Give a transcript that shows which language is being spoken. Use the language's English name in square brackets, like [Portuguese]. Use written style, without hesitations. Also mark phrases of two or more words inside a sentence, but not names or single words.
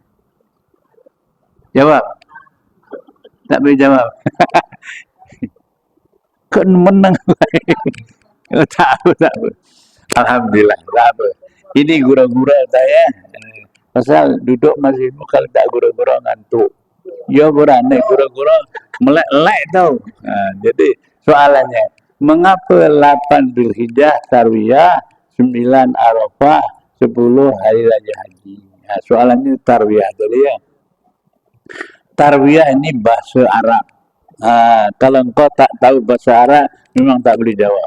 [Malay] Jawab. Tak boleh jawab. Kau menang. Tak apa. Alhamdulillah. Tak apa. Ini gurau-gurau saya. Pasal duduk masih kalau tak gurau-gurau ngantuk. Ya berani gurau-gurau melek-lek tau. Jadi soalannya, mengapa 8 Zulhijjah Tarwiyah, 9 Arafah, 10 hari raya haji? Soalannya Tarwiyah tadi ya. Tarwiyah ini bahasa Arab. Kalau engkau tak tahu bahasa Arab, memang tak boleh jawab.